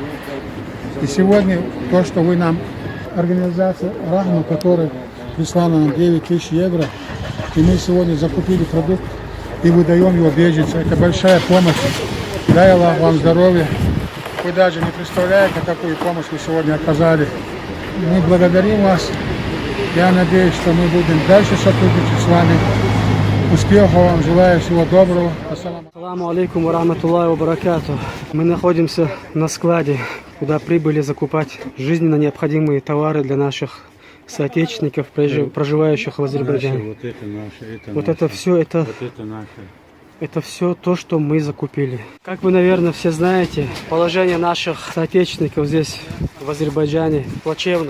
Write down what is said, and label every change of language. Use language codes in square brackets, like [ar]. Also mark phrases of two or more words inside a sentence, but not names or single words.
[ru] И сегодня то, что вы нам, организация Рахма, которая прислала нам 9000 евро, и мы сегодня закупили продукт и выдаем его беженцам. Это большая помощь. Дай Аллах вам здоровья. Вы даже не представляете, какую помощь вы сегодня оказали. Мы благодарим вас. Я надеюсь, что мы будем дальше сотрудничать с вами. Успехов вам, желаю всего доброго. [ar] السلام عليكم ورحمة الله وبركاته. [ru] Мы находимся на складе, куда прибыли закупать жизненно необходимые товары для наших соотечественников, проживающих в Азербайджане. Вот это наше, это вот наше, это все, это наше. Это все то, что мы закупили. Как вы, наверное, все знаете, положение наших соотечественников здесь, в Азербайджане, плачевное.